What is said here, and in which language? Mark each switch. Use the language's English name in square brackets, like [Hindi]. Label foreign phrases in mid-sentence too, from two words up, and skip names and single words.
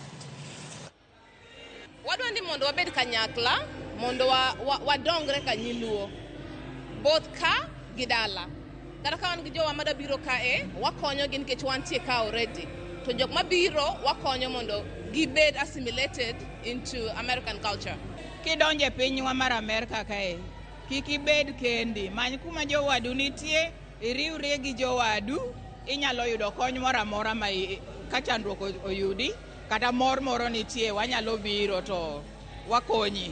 [Luo (Kenya and Tanzania)] Wadwani mondo wabed kanyakla mondo wadongre kanyiluo both ka gidala kata ka wan gi jowa mada biro kae wakonyo gi nikech wantie ka already to jok mabiro wakonyo mondo gibed [English] assimilated into American culture. [Luo (Kenya and Tanzania)] Kidonje pinywa mar Amerika kae kik ibed kendi, many kuma jowadu nitie, iriwre gi jowadu, inyalo yudo kony moro amora ma ka chandruok oyudi kata moro nitie wanyalo biro to wakonyi.